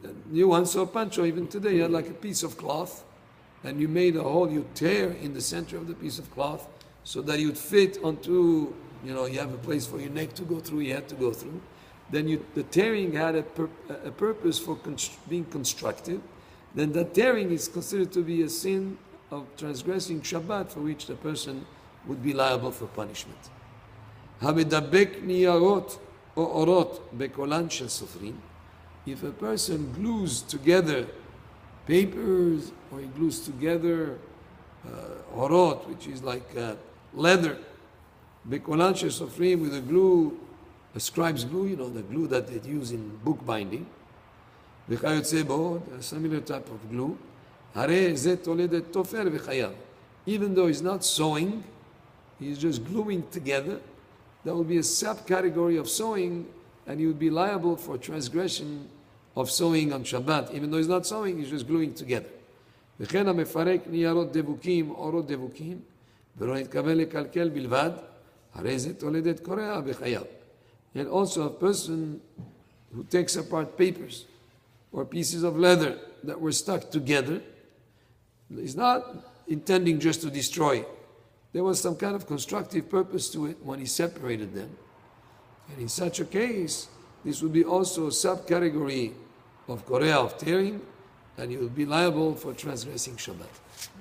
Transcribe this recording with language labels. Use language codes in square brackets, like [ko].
[en] New ones, so pancho, even today you had like a piece of cloth and you made a hole, you tear in the center of the piece of cloth so that you would fit onto, you have a place for your neck to go through, you had to go through. Then the tearing had a purpose for being constructive. Then that tearing is considered to be a sin of transgressing Shabbat, for which the person would be liable for punishment. [he] המדבק ניירות או אורות בקולן של סופרים. [en] If a person glues together papers, or he glues together orot, which is like leather, [he] בקולן של סופרים, [en] with a glue, a scribe's glue, the glue that they use in bookbinding, [he] וכיוצא בו, [en] a similar type of glue, [he] הרי זה תולדת תופר וחייב. [en] Even though he's not sewing, he's just gluing together, that would be a subcategory of sewing, and he would be liable for transgression of sewing on Shabbat. Even though he's not sewing, he's just gluing together. [he] וכן המפרק ניירות דבוקים, אורות דבוקים, ולא נתכוון לקלקל בלבד, הרי זה תולדת קורע בחייו. [en] And also a person who takes apart papers or pieces of leather that were stuck together, is not intending just to destroy it. There was some kind of constructive purpose to it when he separated them. And in such a case, this would be also a subcategory of korea, of tearing, and he would be liable for transgressing Shabbat.